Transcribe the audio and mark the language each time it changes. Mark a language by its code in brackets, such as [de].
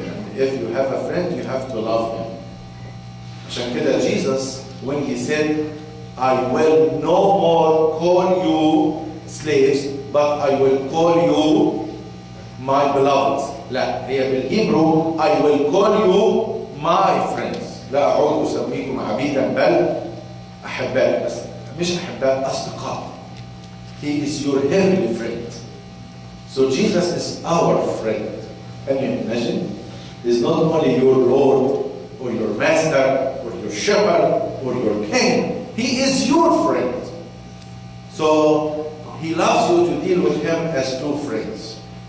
[en] And if you have a friend, you have to love him. [ar] عشان كده [en] Jesus, when he said, I will no more call you slaves, but I will call you my beloved. [ar] لا هي بالهيبرو [en] I will call you my friends. [ar] لا أعود أسميكم عبيدا بل أحباء بس مش أحباء أصدقاء. [en] He is your heavenly friend. So Jesus is our friend. Can you imagine? He's not only your Lord or your master or your shepherd or your king. He is your friend. So he loves you to deal with him as two friends.